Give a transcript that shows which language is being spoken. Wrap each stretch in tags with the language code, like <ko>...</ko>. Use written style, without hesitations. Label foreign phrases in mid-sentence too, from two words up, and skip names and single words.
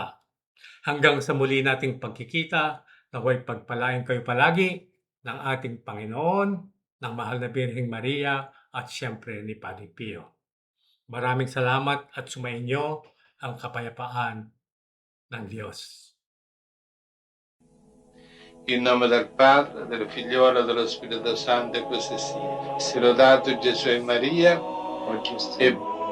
<tl>Hanggang sa muli nating pagkikita, naway pagpalain kayo palagi ng ating Panginoon, ng mahal na Birheng Maria at siyempre ni Padre Pio. Maraming salamat at sumainyo ang kapayapaan ng Diyos.</tl> <it>In nome del Padre, del Figliolo e dello Spirito Santo, e così sia. Sia lodato Gesù e Maria, e</it>